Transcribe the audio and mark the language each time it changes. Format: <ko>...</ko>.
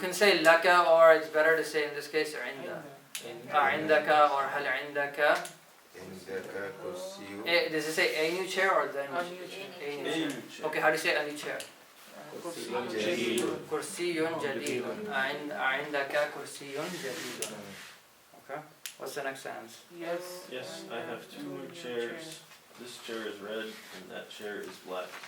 <en>can say laka, or it's better to say in this case عند.</en> <ar>عندك or هل عندك. عندك كرسي</ar> <en>Does it say a new chair or the new chair? A new chair. Okay, how do you say a new chair?</en> <ar>جديد كرسي جديد. عندك كرسي جديد. Okay.</ar> <en>What's the next sentence? yes. Yes, I have two new chairs. This chair is red and that chair is black.</en>